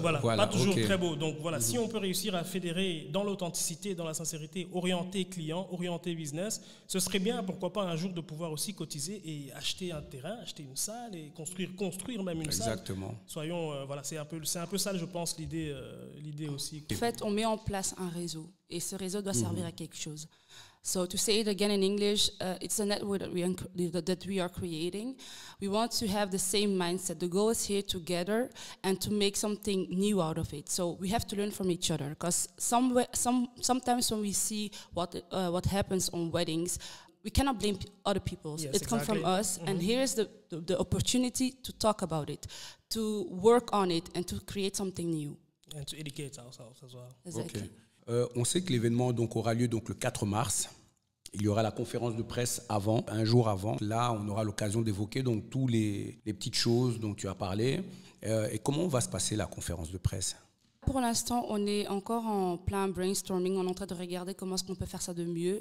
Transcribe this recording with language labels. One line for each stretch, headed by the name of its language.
French: Voilà, pas toujours très beau. Donc voilà, si on peut réussir à fédérer dans l'authenticité, dans la sincérité, orienter client, orienter business, ce serait bien, pourquoi pas un jour de pouvoir aussi cotiser et acheter un terrain, acheter une salle et construire même une salle. Exactement. Soyons, voilà, c'est un peu ça, je pense, l'idée aussi. En fait, on met en place un réseau et ce réseau doit servir à quelque chose.
English: So to say it again in English, it's a network that we are creating. We want to have the same mindset. The goal is here together and to make something new out of it. So we have to learn from each other because sometimes when we see what happens on weddings, we cannot blame other people. Yes, it comes from us, and here is the opportunity to talk about it, to work on it, and to create something new. And to educate ourselves as well. Exactly. Okay.
French: On sait que l'événement aura lieu le 4 mars. Il y aura la conférence de presse avant, un jour avant. Là, on aura l'occasion d'évoquer donc tous les petites choses dont tu as parlé. Et comment va se passer la conférence de presse ? Pour l'instant, on est encore en plein brainstorming. On est en train de regarder comment est-ce qu'on peut faire ça de mieux.